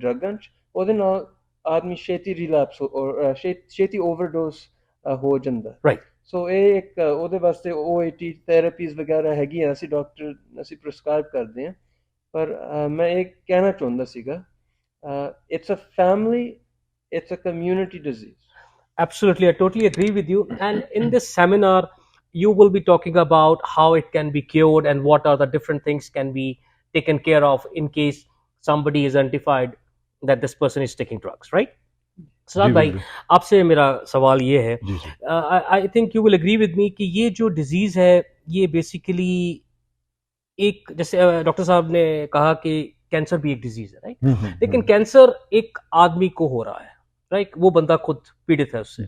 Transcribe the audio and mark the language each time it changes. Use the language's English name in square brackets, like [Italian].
[Punjabi] ਡਰੱਗਾਂ 'ਚ, ਉਹਦੇ ਨਾਲ ਆਦਮੀ ਛੇਤੀ ਰਿਲੈਪਸ ਔਰ ਛੇਤੀ ਓਵਰਡੋਸ ਹੋ ਜਾਂਦਾ। [English] right [Punjabi] ਸੋ ਇਹ ਇੱਕ ਉਹਦੇ ਵਾਸਤੇ OAT ਥੈਰੇਪੀਜ਼ ਵਗੈਰਾ ਹੈਗੀਆਂ, ਅਸੀਂ ਡਾਕਟਰ ਅਸੀਂ ਪ੍ਰਿਸਕ੍ਰਾਈਬ ਕਰਦੇ ਹਾਂ। ਪਰ ਮੈਂ ਇਹ ਕਹਿਣਾ ਚਾਹੁੰਦਾ ਸੀਗਾ, [English] It's a family, it's a community disease. Absolutely, I totally agree with you. And in this seminar, you will be talking about how it can be cured and what are the different things can be taken care of in case somebody is identified that this person is taking drugs, right? [Hindi] Seraj जी भाई, बिल्कुल आपसे मेरा सवाल ये है, जी जी [English] I think you will agree with me [Hindi] कि ये जो डिजीज है ये बेसिकली एक, जैसे डॉक्टर साहब ने कहा कि कैंसर भी एक डिजीज है, राइट? लेकिन कैंसर एक आदमी को हो रहा है, राइट? वो बंदा खुद पीड़ित है उससे।